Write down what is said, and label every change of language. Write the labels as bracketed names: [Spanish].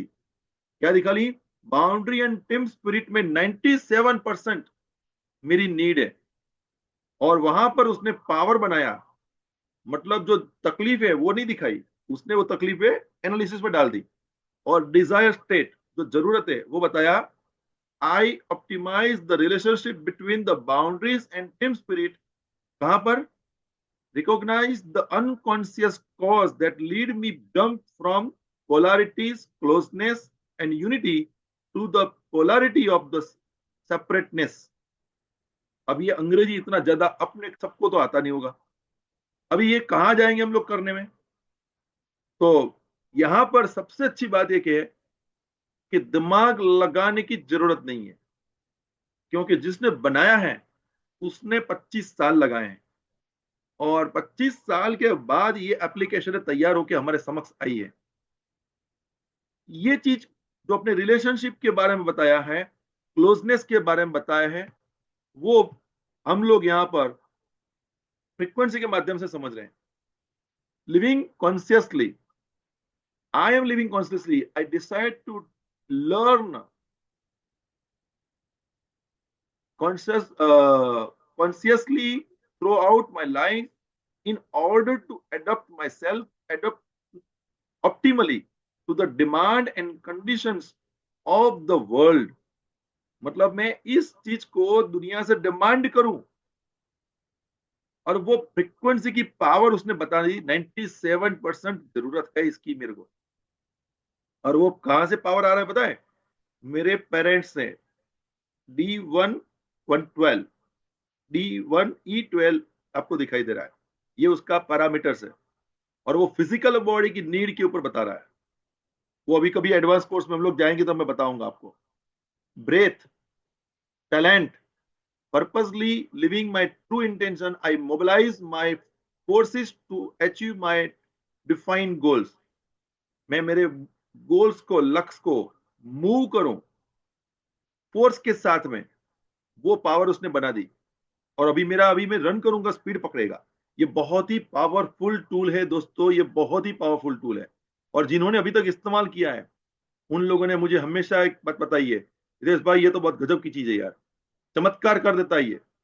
[Hindi] क्या निकाली? Boundary and team spirit में 97% मेरी नीड है, और वहां पर उसने पावर बनाया। मतलब जो तकलीफ है वो नहीं दिखाई, उसने वो तकलीफें एनालिसिस में डाल दी। और डिजायर स्टेट, जो जरूरत है वो बताया। [English] I optimize the relationship between the boundaries and team spirit. [Hindi] कहां पर? [English] Recognize the unconscious cause that lead me jump from polarities, closeness, and unity to the polarity of the separateness. [Hindi] अब ये अंग्रेजी इतना ज्यादा अपने सबको तो आता नहीं होगा। अभी ये कहाँ जाएंगे हम लोग करने में? तो यहां पर सबसे अच्छी बात एक है कि दिमाग लगाने की जरूरत नहीं है, क्योंकि जिसने बनाया है उसने 25 साल लगाए हैं, और 25 साल के बाद ये एप्लीकेशन तैयार होकर हमारे समक्ष आई है। ये चीज जो अपने रिलेशनशिप के बारे में बताया है, क्लोजनेस के बारे में बताया है, वो हम लोग यहाँ पर फ्रीक्वेंसी के माध्यम से समझ रहे हैं। [English] Living consciously, I am living consciously, I decide to learn consciously throughout my life in order to adapt myself, adapt optimally to the demand and conditions of the world। [Hindi] मतलब मैं इस चीज को दुनिया से डिमांड करूं, और वो फ्रीक्वेंसी की पावर उसने बता दी। 97% जरूरत है इसकी मेरे को। और वो कहां से पावर आ रहा है पता है? मेरे पेरेंट्स से। D1 112, D1E12 आपको दिखाई दे रहा है, ये उसका पैरामीटर्स है। और वो फिजिकल बॉडी की नीड के ऊपर बता रहा है। वो अभी कभी एडवांस कोर्स में हम लोग जाएंगे तो मैं बताऊंगा आपको। [English] Breath, talent, purposely living my true intention, I mobilize my forces to achieve my defined goals। [Hindi] मैं मेरे गोल्स को, लक्ष्य को मूव करूं फोर्स के साथ में, वो पावर उसने बना दी। और अभी मैं रन करूंगा, स्पीड पकड़ेगा। ये बहुत ही पावरफुल टूल है दोस्तों, ये बहुत ही पावरफुल टूल है। और जिन्होंने अभी तक इस्तेमाल किया है उन लोगों ने मुझे हमेशा एक बात बताई है, रितेश भाई ये तो बहुत गजब की चीज है यार, चमत्कार कर देता है ये।